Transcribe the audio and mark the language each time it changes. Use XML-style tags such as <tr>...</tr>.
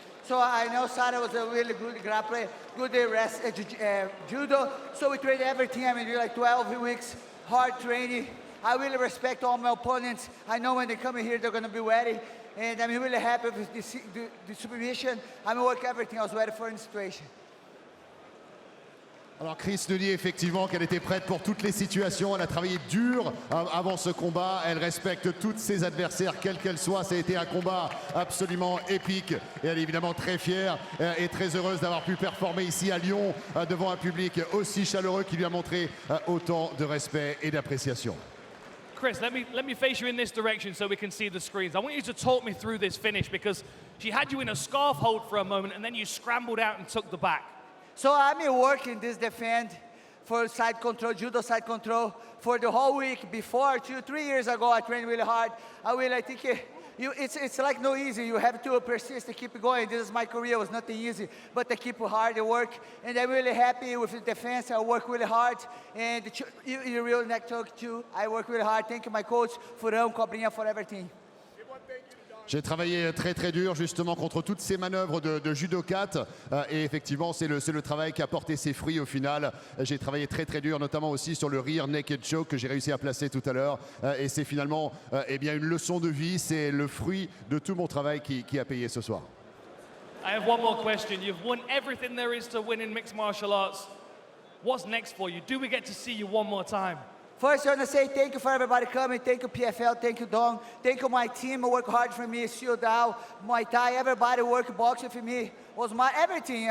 <en>So I know Sara was a really good grappler, good judo. So we trained everything. I mean, like 12 weeks, hard training. I really respect all my opponents. I know when they come in here, they're going to be ready. And I'm really happy with the submission. I'm going to work everything. I was ready for the situation.</en> <fr>Alors Cris nous dit effectivement qu'elle était prête pour toutes les situations. Elle a travaillé dur avant ce combat. Elle respecte toutes ses adversaires, quelles qu'elles soient. Ça a été un combat absolument épique. Et elle est évidemment très fière et très heureuse d'avoir pu performer ici à Lyon devant un public aussi chaleureux qui lui a montré autant de respect et d'appréciation.</fr> <en>Cris, let me face you in this direction so we can see the screens. I want you to talk me through this finish because she had you in a scarf hold for a moment and then you scrambled out and took the back. So I'm working this defense for side control, judo side control, for the whole week. Before, 3 years ago, I trained really hard. I think it's like no easy. You have to persist to keep going. This is my career. It was nothing easy, but I keep hard at work. And I'm really happy with the defense. I work really hard. And the real neck choke too. I work really hard. Thank you, my coach, 𝗟𝗨𝗥𝗢𝗣𝗘, for everything.</en> <fr>J'ai travaillé très très dur justement contre toutes ces manœuvres de judo 4 et effectivement c'est le travail qui a porté ses fruits au final. J'ai travaillé très très dur notamment aussi sur le rear naked choke que j'ai réussi à placer tout à l'heure et c'est finalement eh bien une leçon de vie, c'est le fruit de tout mon travail qui a payé ce soir.</fr> <en>I have one more question. You've won everything there is to win in mixed martial arts. What's next for you? Do we get to see you one more time? First, I want to say thank you for everybody coming. Thank you, PFL. Thank you, Dong. Thank you, my team. Work hard for me. 𝗟𝗘𝗥𝗢𝗣𝗑, Muay Thai. Everybody work boxing for me. Was my everything.</en>